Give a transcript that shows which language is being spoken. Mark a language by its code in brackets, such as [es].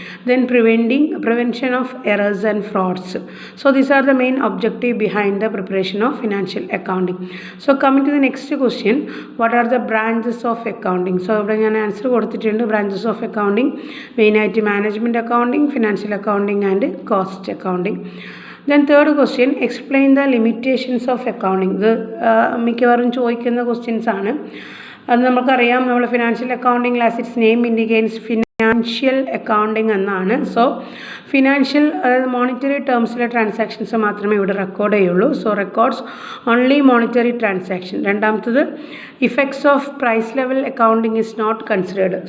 [en] Then prevention of errors and frauds. So these are the main objective behind the preparation of financial accounting. So coming to the next question, what are the branches of accounting? [ml] So ഇവിടെ ഞാൻ answer കൊടുത്തിട്ടുണ്ട്. Branches of accounting മെയിനായിട്ട് management accounting, financial accounting and cost accounting. [en] Then third question, explain the limitations of accounting. [ml] ഇത് മിക്കവാറും ചോദിക്കുന്ന questions ആണ്. അത് നമുക്കറിയാം, നമ്മൾ financial accounting [en] as its name indicates [ml] financial accounting എന്നാണ്. സോ ഫിനാൻഷ്യൽ, അതായത് മോണിറ്ററി ടേംസിലെ ട്രാൻസാക്ഷൻസ് മാത്രമേ ഇവിടെ റെക്കോർഡ് ചെയ്യുള്ളൂ. [en] So records only monetary transaction. രണ്ടാമത്തത്, effects of price level accounting is not considered.